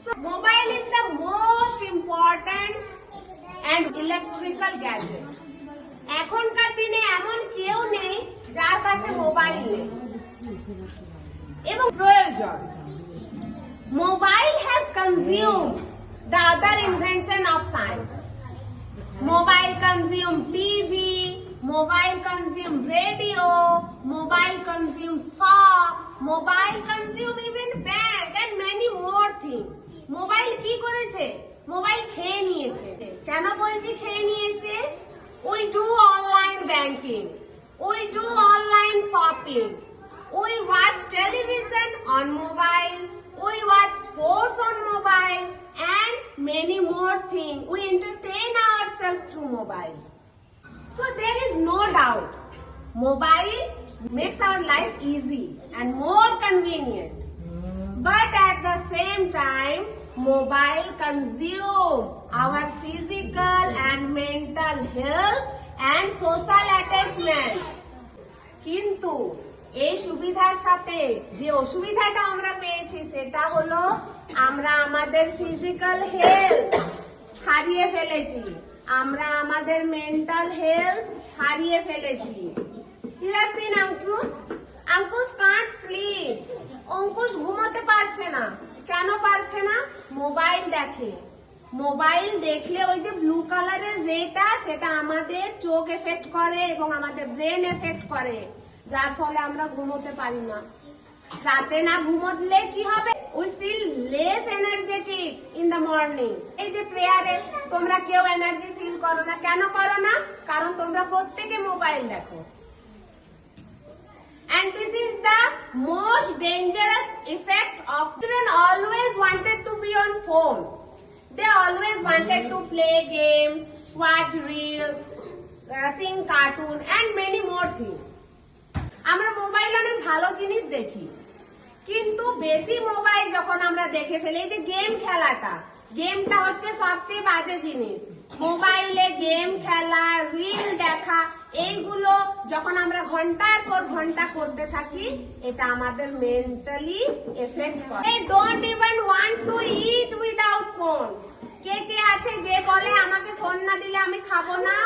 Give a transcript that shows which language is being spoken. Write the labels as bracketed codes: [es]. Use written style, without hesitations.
[en] So mobile is the most important and electrical gadget. [bn] এখনকার দিনে এমন কেউ নেই যার কাছে মোবাইল নেই এবং প্রয়োজন। [en] Mobile has consumed the other invention of science. Mobile consume TV, mobile consume radio, mobile consume saw, mobile consume even bank and many more things. [bn] Mobile কি করেছে? মোবাইল খেয়ে নিয়েছে। কেন বলছি খেয়ে নিয়েছে? [en] We do online banking, we do online shopping, we watch television on mobile, we watch sports on mobile and many more things. We entertain ourselves through mobile. So there is no doubt, mobile makes our life easy and more convenient. But at the same time, mobile consume our physical and mental health and social attachment. [bn] কিন্তু এই সুবিধার সাথে যে অসুবিধাটা আমরা পেয়েছি সেটা হলো আমরা আমাদের ফিজিক্যাল হেলথ হারিয়ে ফেলেছি, আমরা আমাদের মেন্টাল হেলথ হারিয়ে ফেলেছি। [en] You have seen Ankush? Ankush can't sleep. [bn] Ankush ঘুমোতে পারছে না। কেন পারছে না? মোবাইল দেখে। মোবাইল দেখলে ওই যে ব্লু কালারের রেটা সেটা আমাদের চোখ এফেক্ট করে এবং আমাদের ব্রেন এফেক্ট করে, যার ফলে আমরা ঘুমোতে পারি না। রাতে না ঘুমোলে কি হবে? [en] We feel less energetic in the morning. [bn] এই যে প্রেয়ারে তোমরা কেউ এনার্জি ফিল করো না, কেন করো না? কারণ তোমরা প্রত্যেকে মোবাইল দেখো। [en] And this is the most dangerous effect of children always wanted to be on phone. They always wanted to play games, watch reels, sing cartoon and many more things. [bn] আমরা মোবাইল অনেক ভালো জিনিস দেখি, কিন্তু বেশি mobile যখন আমরা দেখে ফেলি, যে গেম খেলাটা, গেমটা হচ্ছে সবচেয়ে বাজে জিনিস। মোবাইলে গেম খেলা, রিল দেখা, এইগুলো যখন আমরা ঘন্টার পর ঘন্টা করতে থাকি, এটা আমাদের মেন্টালি এফেক্ট করে। [en] They don't even want to eat without phone. [bn] কে কে আছে যে বলে আমাকে ফোন না দিলে আমি খাবো না?